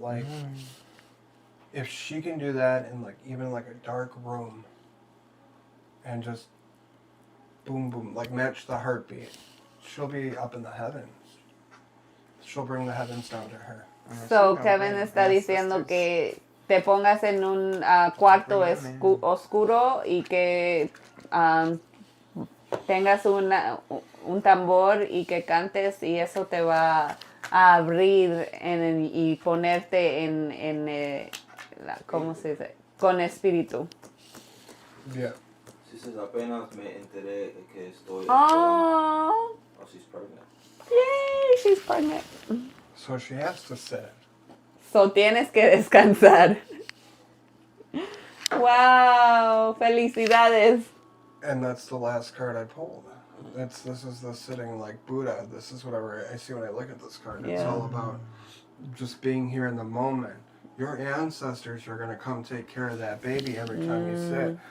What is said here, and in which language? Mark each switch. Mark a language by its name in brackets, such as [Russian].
[English] Like, if she can do that in like even like a dark room and just boom boom, like match the heartbeat, she'll be up in the heavens. She'll bring the heavens down to her. [Spanish] So Kevin está diciendo que te pongas en un cuarto oscuro y que tengas un tambor y que cantes y eso te va a abrir y ponerte ¿cómo se dice? Con espíritu. [English] Yeah. She says, [Spanish] apenas me enteré de que estoy [English] Oh, oh, she's pregnant. yay, she's pregnant. So she has to sit. [Spanish] So tienes que descansar. Wow, felicidades. [English] And that's the last card I pulled. This is the sitting like Buddha. This is whatever I see when I look at this card. It's Yeah. all about just being here in the moment. Your ancestors are going to come take care of that baby every time you sit.